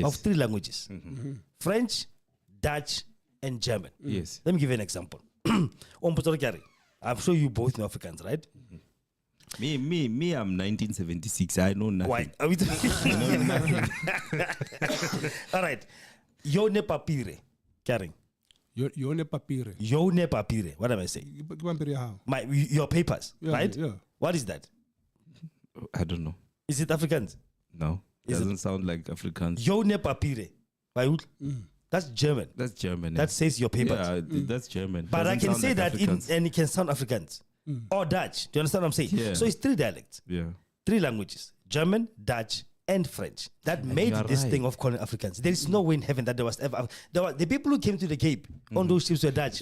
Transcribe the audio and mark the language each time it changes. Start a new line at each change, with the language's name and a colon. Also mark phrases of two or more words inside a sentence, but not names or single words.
English: of three languages: French, Dutch, and German. Yes. Let me give you an example. I'm sure you both know Africans, right? Me, I'm 1976. I know nothing. Why? Are we all right.
German: Yone papire. Karen. Yone papire. Yone papire.
English: What am I saying? How? Your papers, Yeah, right? yeah. What is that? I don't know. Is it Afrikaans? No. Is Doesn't sound like Afrikaans.
German: Yone papire.
English: That's German. That's German. That says your papers. Yeah, that's German. But I Doesn't can sound say like that Afrikaans. and it can sound Afrikaans or Dutch. Do you understand what I'm saying? Yeah. So it's three dialects, Yeah. three languages: German, Dutch, and French that And made you are this right. thing of calling Africans. There is no way in heaven that there was ever. The people who came to the Cape on those ships were Dutch.